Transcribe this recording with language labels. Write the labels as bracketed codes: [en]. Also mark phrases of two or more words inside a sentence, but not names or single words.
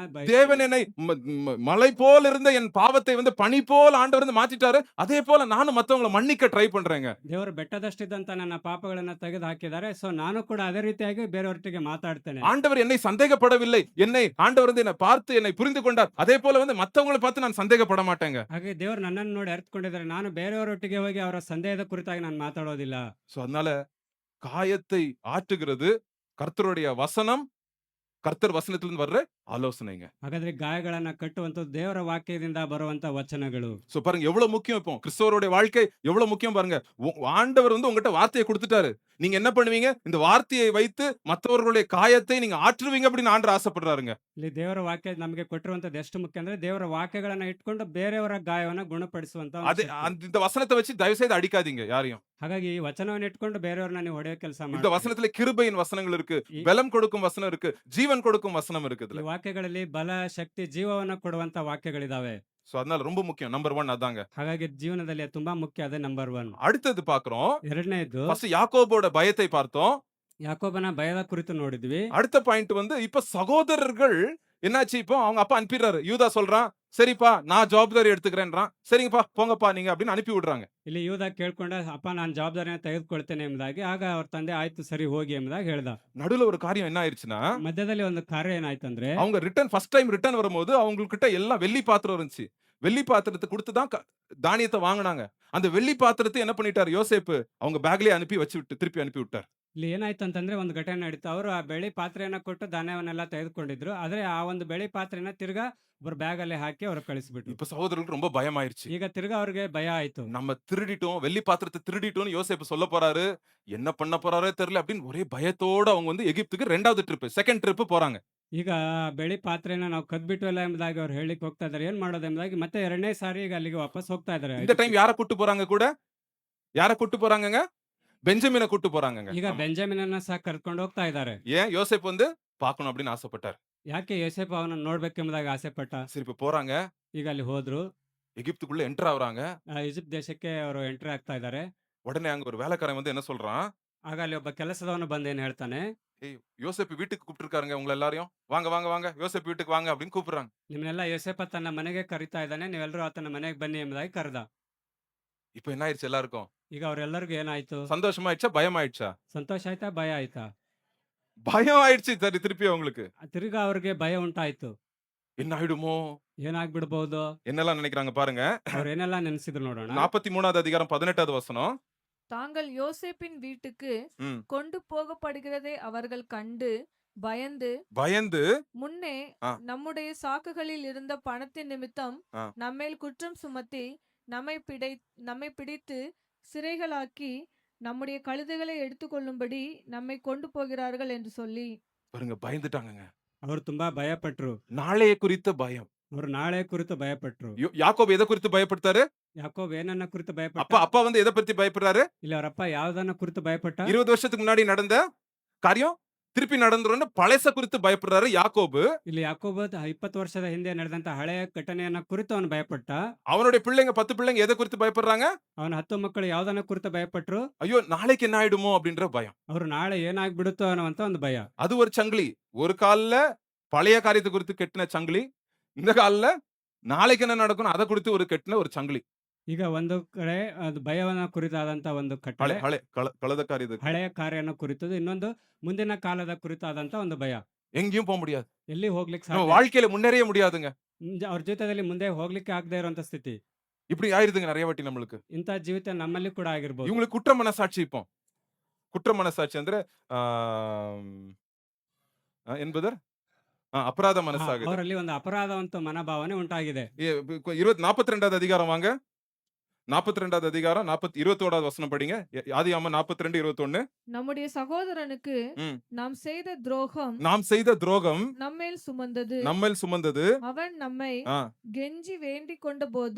[ta] தேவன் என்னை மலை போல இருந்த என் பாவத்தை வந்து பனி போல ஆண்டவர் வந்து மாத்திட்டாரு. அதே போல நானும் மத்தவங்களை மன்னிக்க ட்ரை பண்றேங்க. [kn] ದೇವರು ಬೆಟ್ಟದಷ್ಟಿದ್ದಂತ ನನ್ನ ಪಾಪಗಳನ್ನ ತೆಗೆದು ಹಾಕಿದ್ದಾರೆ. ಸೊ ನಾನು ಕೂಡ ಅದೇ ರೀತಿಯಾಗಿ ಬೇರೆಯವರೊಟ್ಟಿಗೆ ಮಾತಾಡ್ತೇನೆ. [ta] ஆண்டவர் என்னை சந்தேகப்படவில்லை. ஆண்டவர் வந்து என்னை பார்த்து என்னை புரிந்து கொண்டார். அதே போல வந்து மத்தவங்களை பார்த்து நான் சந்தேகப்பட மாட்டேங்க. [kn] ಹಾಗೆ ದೇವರು ನನ್ನನ್ನು ನೋಡಿ ಅರ್ಥಕೊಂಡಿದ್ದಾರೆ. ನಾನು ಬೇರೆಯವರೊಟ್ಟಿಗೆ ಹೋಗಿ ಅವರ ಸಂದೇಹದ ಕುರಿತಾಗಿ ನಾನು ಮಾತಾಡೋದಿಲ್ಲ. [ta] சோ அதனால காயத்தை ஆற்றுகிறது கர்த்தருடைய வசனம், கர்த்தர் வசனத்திலிருந்து வர்ற ஆலோசனைங்க. [kn] ಹಾಗಾದ್ರೆ ಗಾಯಗಳನ್ನ ಕಟ್ಟುವಂತದ್ದು ದೇವರ ವಾಕ್ಯದಿಂದ ಬರುವಂತ ವಚನಗಳು. [ta] சோ பாருங்க எவ்வளவு முக்கியம். இப்போ கிறிஸ்தவருடைய வாழ்க்கை எவ்வளவு முக்கியம் பாருங்க. ஆண்டவர் வந்து உங்ககிட்ட வார்த்தையை கொடுத்துட்டாரு. நீங்க என்ன பண்ணுவீங்க? இந்த வார்த்தையை வைத்து மற்றவர்களுடைய காயத்தை நீங்க ஆற்றுவீங்க அப்படின்னு ஆண்டவர் ஆசைப்படுறாருங்க. [kn] ಇಲ್ಲಿ ದೇವರ ವಾಕ್ಯ ನಮಗೆ ಕೊಟ್ಟಿರುವಂತದ್ದು ಎಷ್ಟು ಮುಖ್ಯ ಅಂದ್ರೆ ದೇವರ ವಾಕ್ಯಗಳನ್ನ ಇಟ್ಕೊಂಡು ಬೇರೆಯವರ ಗಾಯವನ್ನ ಗುಣಪಡಿಸುವಂತ ಒಂದು [ta] அது [kn] ಶಕ್ತಿ. [ta] இந்த வசனத்தை வச்சு தயவு செய்து அடிக்காதீங்க யாரையும். [kn] ಹಾಗಾಗಿ ಈ ವಚನವನ್ನು ಇಟ್ಕೊಂಡು ಬೇರೆಯವ್ರನ್ನ ನೀವು ಹೊಡೆಯೋ ಕೆಲಸ [ta] இந்த [kn] ಮಾಡಿ. [ta] வசனத்துல கிருபையின் வசனங்கள் இருக்கு, பலம் கொடுக்கும் வசனம் இருக்கு, ஜீவன் கொடுக்கும் வசனம் இருக்கு [kn] ಈ [ta] இதுல. [kn] ವಾಕ್ಯಗಳಲ್ಲಿ ಬಲ, ಶಕ್ತಿ, ಜೀವವನ್ನ ಕೊಡುವಂತ ವಾಕ್ಯಗಳಿದಾವೆ. [ta] சோ அதனால ரொம்ப முக்கியம். நம்பர் 1 அதாங்க. [kn] ಹಾಗಾಗಿ ಜೀವನದಲ್ಲಿ ಅದು ತುಂಬಾ ಮುಖ್ಯ. ಅದೇ ನಂಬರ್ 1. [ta] அடுத்தது பாக்குறோம். [kn] ಎರಡನೇದು [ta] ஃபர்ஸ்ட் யாக்கோபோட பயத்தை பார்த்தோம். [kn] ಯಾಕೋಬನ ಭಯದ ಕುರಿತು ನೋಡಿದ್ವಿ. [ta] அடுத்த பாயிண்ட் வந்து இப்ப சகோதரர்கள் என்னாச்சு, இப்போ அவங்க அப்பா அனுப்பிடுறாரு. யூதா சொல்றான், சரிப்பா நான் ஜவாப்தாரி எடுத்துக்கிறேன்றான். சரிங்கப்பா போங்கப்பா நீங்க அப்படின்னு அனுப்பி விடுறாங்க. [kn] ಇಲ್ಲಿ ಯೂದ ಕೇಳ್ಕೊಂಡ, ಅಪ್ಪ ನಾನು ಜವಾಬ್ದಾರಿನ ತೆಗೆದುಕೊಳ್ತೇನೆ ಎಂಬುದಾಗಿ. ಆಗ ಅವ್ರ ತಂದೆ ಆಯ್ತು ಸರಿ ಹೋಗಿ ಎಂಬುದಾಗಿ ಹೇಳ್ದ. [ta] நடுவுல ஒரு காரியம் என்ன ஆயிருச்சுன்னா, [kn] ಮಧ್ಯದಲ್ಲಿ ಒಂದು ಕಾರ್ಯ ಏನಾಯ್ತಂದ್ರೆ, [ta] அவங்க [en] first time return [ta] வரும்போது அவங்ககிட்ட எல்லாம் வெள்ளி பாத்திரம் இருந்துச்சு. வெள்ளி பாத்திரத்தை கொடுத்து தான் தானியத்தை வாங்கினாங்க. அந்த வெள்ளி பாத்திரத்தை என்ன பண்ணிட்டாரு யோசேப்பு, அவங்க பேக்லயே திருப்பி அனுப்பி விட்டார். [kn] ಇಲ್ಲಿ ಏನಾಯ್ತು ಅಂತಂದ್ರೆ ಒಂದು ಘಟನೆ ನಡೀತು. ಅವರು ಆ ಬೆಳ್ಳಿ ಪಾತ್ರೆಯನ್ನ ಕೊಟ್ಟು ಧಾನ್ಯವನ್ನೆಲ್ಲ ತೆಗೆದುಕೊಂಡಿದ್ರು. ಆದ್ರೆ ಆ ಒಂದು ಬೆಳ್ಳಿ ಪಾತ್ರೆನ ತಿರ್ಗಾ ಒಬ್ಬರು ಬ್ಯಾಗ್ ಅಲ್ಲಿ ಹಾಕಿ ಅವ್ರು ಕಳಿಸ್ಬಿಟ್ರು. [ta] இப்ப சகோதரர்களுக்கு ரொம்ப பயமாயிருச்சு. [kn] ಈಗ ತಿರ್ಗಾ ಅವ್ರಿಗೆ ಭಯ ಆಯ್ತು. [ta] நம்ம திருடிட்டோம், வெள்ளி பாத்திரத்தை திருடிட்டோம்னு யோசேப்பு சொல்ல போறாரு. என்ன பண்ண போறாரோ தெரியல அப்படின்னு ஒரே பயத்தோட அவங்க வந்து எகிப்துக்கு 2வது ட்ரிப், [en] second trip [ta] போறாங்க. [kn] ಈಗ ಬೆಳ್ಳಿ ಪಾತ್ರೆನ ನಾವು ಕದ್ಬಿಟ್ವಲ್ಲ ಎಂಬುದಾಗಿ ಅವ್ರು ಹೇಳಿಕ್ ಹೋಗ್ತಾ ಇದಾರೆ. ಏನ್ ಮಾಡೋದು ಎಂಬುದಾಗಿ ಮತ್ತೆ 2ನೇ ಸಾರಿ ಈಗ ಅಲ್ಲಿಗೆ ವಾಪಸ್ ಹೋಗ್ತಾ ಇದಾರೆ. [ta] இந்த டைம் யார கூட்டு போறாங்க கூட? யார கூட்டு போறாங்கங்க? பெஞ்சமினை கூட்டு போறாங்கங்க. [kn] ಈಗ ಬೆಂಜಮಿನನ್ನ ಸಹ ಕರ್ಕೊಂಡು ಹೋಗ್ತಾ ಇದ್ದಾರೆ. [ta] ஏன் யோசேப்பு வந்து பார்க்கணும் அப்படின்னு ஆசைப்பட்டார். [kn] ಯಾಕೆ ಯೋಸೇಫ್ ಅವನನ್ನ ನೋಡ್ಬೇಕೆಂಬುದಾಗಿ ಆಸೆ ಪಟ್ಟ. [ta] சரி இப்ப போறாங்க, [kn] ಈಗ ಅಲ್ಲಿ ಹೋದ್ರು. [ta] எகிப்துக்குள்ள என்டர் ஆகுறாங்க. [kn] ಈಜಿಪ್ಟ್ ದೇಶಕ್ಕೆ ಅವರು ಎಂಟ್ರಿ ಆಗ್ತಾ ಇದ್ದಾರೆ. [ta] உடனே அங்க ஒரு வேலைக்காரன் வந்து என்ன சொல்றான், [kn] ಆಗ ಅಲ್ಲಿ ಒಬ್ಬ ಕೆಲಸದವನು ಬಂದು ಏನ್ ಹೇಳ್ತಾನೆ, [ta] ஏய் யோசேப்பு வீட்டுக்கு கூப்பிட்டுருக்காருங்க உங்களை எல்லாரையும், வாங்க வாங்க வாங்க யோசேப்பு வீட்டுக்கு வாங்க அப்படின்னு கூப்பிடுறாங்க. [kn] ನಿಮ್ಮನ್ನೆಲ್ಲ ಯೋಸೇಪ ತನ್ನ ಮನೆಗೆ ಕರಿತಾ ಇದ್ದಾನೆ, ನೀವೆಲ್ಲರೂ ಆತನ ಮನೆಗೆ ಬನ್ನಿ ಎಂಬುದಾಗಿ ಕರೆದ. [ta] இப்ப என்ன ஆயிடுச்சு எல்லாருக்கும்? [kn] ಈಗ ಅವರೆಲ್ಲರಿಗೂ ಏನಾಯ್ತು? [ta] சந்தோஷமாயிடுச்சா பயமாயிடுச்சா? [kn] ಸಂತೋಷ ಆಯ್ತಾ ಭಯ ಆಯ್ತಾ? [ta] பயம் ஆயிடுச்சு. சரி திருப்பி அவங்களுக்கு [kn] ತಿರ್ಗಾ ಅವ್ರಿಗೆ ಭಯ ಉಂಟಾಯ್ತು. [ta] என்ன ஆயிடுமோ, [kn] ಏನಾಗ್ಬಿಡ್ಬಹುದು? [ta] என்னெல்லாம் நினைக்கிறாங்க பாருங்க. [kn] ಅವ್ರು ಏನೆಲ್ಲ ನೆನೆಸಿದ್ರು ನೋಡೋಣ. [ta] 43வது அதிகாரம் 18வது வசனம். தாங்கள் யோசேப்பின் வீட்டுக்கு ம். கொண்டு போகப்படுகிறதை அவர்கள் கண்டு பயந்து பயந்து முன்னே ஆ. நம்முடைய சாக்குகளில் இருந்த பணத்தின் நிமித்தம் ஆ. நம்மேல் குற்றம் சுமத்தி நம்மை பிடித்து சிறைகளாக்கி நம்முடைய கழுதைகளை எடுத்துக்கொள்ளும்படி நம்மை கொண்டு போகிறார்கள் என்று சொல்லி பாருங்க, பயந்துட்டாங்கங்க. [kn] ಅವರು ತುಂಬಾ ಭಯಪಟ್ರು. [ta] நாளைய குறித்த பயம். [kn] ಅವರು ನಾಳೆ ಕುರಿತು ಭಯಪಟ್ರು. [ta] யாக்கோபு எதை குறித்து பயப்படுத்தாரு? [kn] ಯಾಕೋಬ್ ಏನನ್ನ ಕುರಿತು ಭಯಪಟ್ಟ? [ta] அப்பா வந்து எதை பத்தி பயப்படுறாரு? [kn] ಇಲ್ಲಿ ಅವರಪ್ಪ ಯಾವ್ದನ್ನ ಕುರಿತು ಭಯಪಟ್ಟ? [ta] 20 வருஷத்துக்கு முன்னாடி நடந்த காரியம் திருப்பி நடந்துரும்னு பழச குறித்து பயப்படுறாரு யாக்கோபு. [kn] ಇಲ್ಲಿ ಯಾಕೋಬ 20 ವರ್ಷದ ಹಿಂದೆ ನಡೆದಂತ ಹಳೆಯ ಘಟನೆಯನ್ನ ಕುರಿತು ಅವನು ಭಯಪಟ್ಟ. [ta] அவனுடைய பிள்ளைங்க 10 பிள்ளைங்க எதை குறித்து பயப்படுறாங்க? [kn] ಅವನ 10 ಮಕ್ಕಳು ಯಾವ್ದನ್ನ ಕುರಿತು ಭಯಪಟ್ರು? [ta] ஐயோ நாளைக்கு என்ன ஆயிடுமோ அப்படின்ற பயம். [kn] ಅವರು ನಾಳೆ ಏನಾಗ್ಬಿಡುತ್ತೋ ಅನ್ನುವಂತ ಒಂದು ಭಯ. [ta] அது ஒரு சங்கிலி. ஒரு கால்ல பழைய காரியத்தை குறித்து கெட்டின சங்கிலி, இந்த கால்ல நாளைக்கு என்ன நடக்கும் அத குறித்து ஒரு கெட்டின ஒரு சங்கிலி. [kn] ಈಗ ಒಂದು ಕಡೆ ಅದು ಭಯವನ್ನ ಕುರಿತಾದಂತ ಒಂದು ಹಳೆ ಕಟ್ಟಳೆ, ಹಳೆ ಕಳೆದ ಕಾರ್ಯದ ಹಳೆಯ ಕಾರ್ಯನ ಕುರಿತದ್ದು, ಇನ್ನೊಂದು ಮುಂದಿನ ಕಾಲದ ಕುರಿತಾದಂತ ಒಂದು ಭಯ. [ta] எங்கேயும் போக முடியாது. [kn] ಎಲ್ಲಿ ಹೋಗ್ಲಿಕ್ಕೆ [ta] நம்ம [kn] ಸಾಧ್ಯ? [ta] வாழ்க்கையில முன்னேறவே முடியாதுங்க. [kn] ಅವ್ರ ಜೀವಿತದಲ್ಲಿ ಮುಂದೆ ಹೋಗ್ಲಿಕ್ಕೆ ಆಗದೆ ಇರುವಂತ ಸ್ಥಿತಿ. [ta] இப்படி ஆயிருதுங்க நிறைய வாட்டி நம்மளுக்கு. [kn] ಇಂಥ ಜೀವಿತ ನಮ್ಮಲ್ಲಿ ಕೂಡ ಆಗಿರ್ಬೋದು. [ta] இவங்களுக்கு குற்ற மனசாட்சி இப்போ. குற்ற மனசாட்சி ಅಂದ್ರೆ என்பதர் அபராத மனசாகுது. [kn] ಅವರಲ್ಲಿ ಒಂದು ಅಪರಾಧವಂತ ಮನೋಭಾವನೆ ಉಂಟಾಗಿದೆ. [ta] 42வது அதிகாரம் வாங்க. 42வது அதிகாரம் 21வது வசனம் படிங்க. ஆதியாகமம் 42:21. நம்முடைய சகோதரனுக்கு ம். நாம் செய்த துரோகம் நாம் செய்த துரோகம் நம்மேல் சுமந்தது. நம்மேல் சுமந்தது. அவன் நம்மை ஆ. கெஞ்சி வேண்டிக் கொண்ட போது